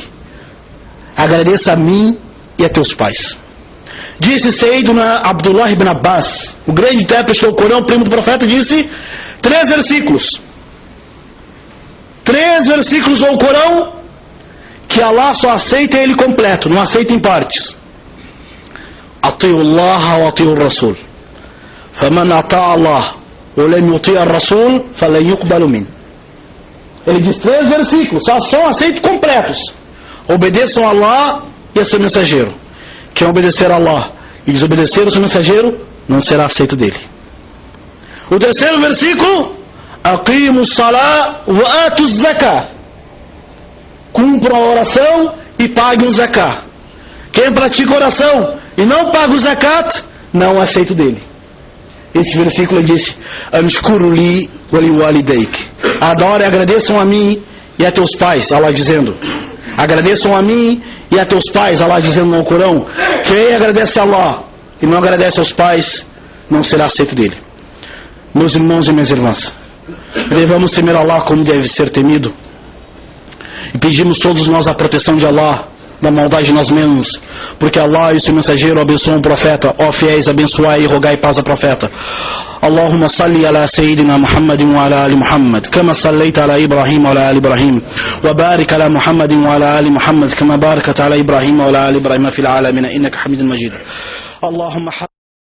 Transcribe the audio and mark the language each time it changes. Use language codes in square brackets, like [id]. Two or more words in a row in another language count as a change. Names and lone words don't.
[pt] Agradeça a mim e a teus pais. Disse Sayyiduna Abdullah ibn Abbas, o grande intérprete do Corão, primo do profeta, disse 3 versículos. 3 versículos do Corão que Allah só aceita ele completo, não aceita em partes. [ar] أطيعوا الله وأطيعوا الرسول. فمن أطاع الله ولم يطع الرسول فلن يقبل منه. [pt] Ele diz 3 versículos, só são aceitos completos. Obedeçam a Allah e a seu mensageiro. Quem obedecer a Allah e desobedecer o seu mensageiro, não será aceito dele. O 3º versículo: [ar] أقيموا الصلاة وآتوا الزكاة. [pt] Cumpram a oração e pague um zakat. Quem pratica oração e não paga o zakat, não aceito dele. Esse versículo disse: [ar] أن اشكر لي ولوالديك. [pt] Adore e agradeçam a mim e a teus pais. Allah dizendo: agradeçam a mim e a teus pais. Allah dizendo no Corão: quem agradece a Allah e não agradece aos pais, não será aceito dele. Meus irmãos e minhas irmãs, devemos temer Allah como deve ser temido. E pedimos todos nós a proteção de Allah da maldade de nós mesmos, porque Allah e o seu mensageiro abençoam o profeta. Ó fiéis, abençoai e rogai paz ao profeta. [ar] اللهم صل على سيدنا محمد وعلى آل محمد كما صليت على إبراهيم وعلى آل إبراهيم وبارك على محمد وعلى آل محمد كما باركت على إبراهيم وعلى آل إبراهيم في العالمين إنك حميد مجيد. Allahumma